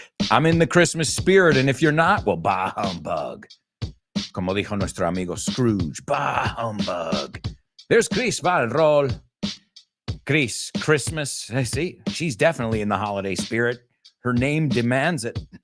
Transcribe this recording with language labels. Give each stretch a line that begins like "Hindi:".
English: I'm in the Christmas spirit, and if you're not, well, bah humbug.
Spanish: Como dijo nuestro amigo Scrooge,
English: bah humbug. There's Chris Valrol. Chris, Christmas. See, she's definitely in the holiday spirit. Her name demands it.